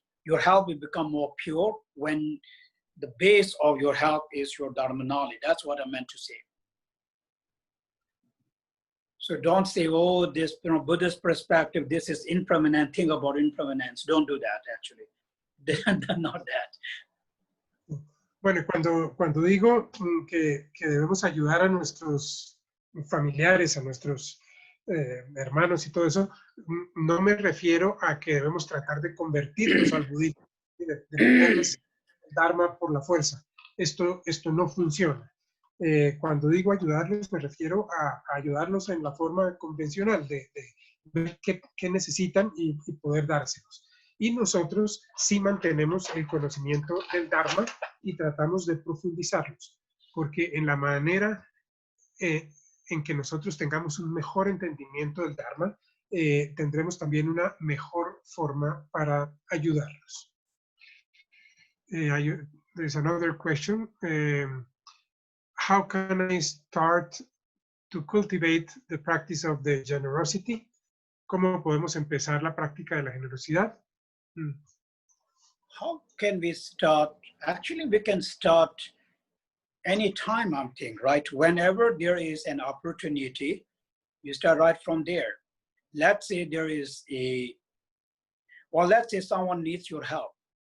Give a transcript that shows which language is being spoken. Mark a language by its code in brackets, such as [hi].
[en] Your help will become more pure when the base of your help is your Dharma knowledge. That's what I meant to say. So don't say, oh, this, Buddhist perspective, this is impermanent, think about impermanence. Don't do that, actually. Not that. [es] Bueno, cuando digo que debemos ayudar a nuestros familiares, a nuestros hermanos y todo eso, no me refiero a que debemos tratar de convertirlos al budismo, de meterles el Dharma por la fuerza. Esto no funciona. Cuando digo ayudarles, me refiero a ayudarlos en la forma convencional, de ver qué necesitan y poder dárselos. Y nosotros sí mantenemos el conocimiento del Dharma y tratamos de profundizarlos, porque en la manera en que nosotros tengamos un mejor entendimiento del Dharma, tendremos también una mejor forma para ayudarlos. [en] There's another question. How can I start to cultivate the practice of the generosity? [es] ¿Cómo podemos empezar la práctica de la generosidad? [en] How can we start? Actually, we can start anytime, I'm thinking, right? Whenever there is an opportunity, you start right from there. Let's say there is let's say someone needs your help.